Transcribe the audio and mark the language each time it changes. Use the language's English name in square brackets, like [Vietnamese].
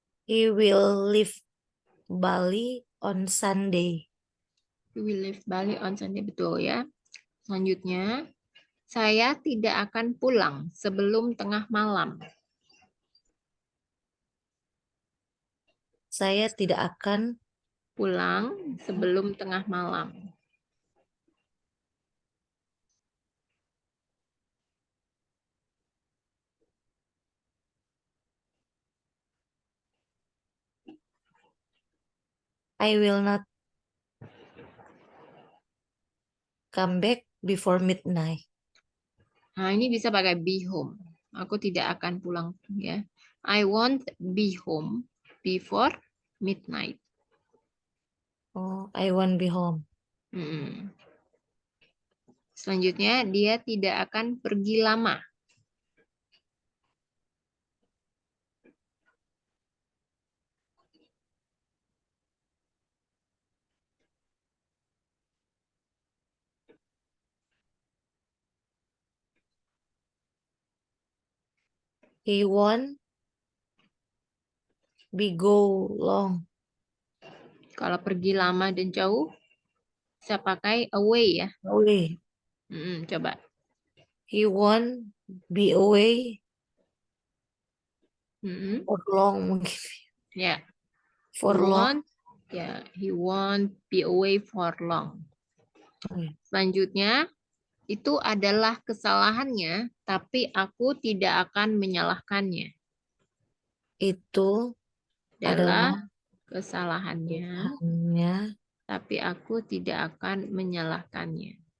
[English] He will leave Bali on Sunday. He will leave Bali on Sunday, [Indonesian] betul ya. Selanjutnya, saya tidak akan pulang sebelum tengah malam. Saya tidak akan Pulang sebelum tengah malam. [English] I will not come back before midnight. [Indonesian] Nah, ini bisa pakai be home. Aku tidak akan pulang ya. [English] I won't be home before midnight. Oh, I won't be home. [Indonesian] Selanjutnya, dia tidak akan pergi lama. [English] He won't be go long. [Indonesian] Kalau pergi lama dan jauh, bisa pakai away ya. [English] Away. [Indonesian] Coba. [English] He won't be away for long mungkin. [Indonesian] Ya. [English] For long. Ya, he won't be away for long. [Indonesian] Selanjutnya, itu adalah kesalahannya, tapi aku tidak akan menyalahkannya. Itu Adalah kesalahannya, hanya tapi aku tidak akan menyalahkannya.